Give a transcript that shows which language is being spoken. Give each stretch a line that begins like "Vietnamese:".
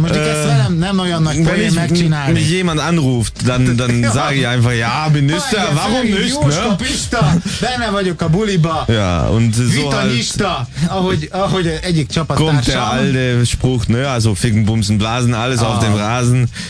Hungarian: Most ezt velem nem olyan nagy poén megcsinálni.
German: Mich jemand anruft, dann sage ich einfach, ja, bin Nüster, warum nicht?
Hungarian: Jóska Pista, benne vagyok a buliba.
German: Ja, und so halt.
Hungarian: Vitanista, ahogy egyik csapattársam.
German: Kommt der alte Spruch, ne, also ficken, bumsen, blasen, alles auf dem Rasen.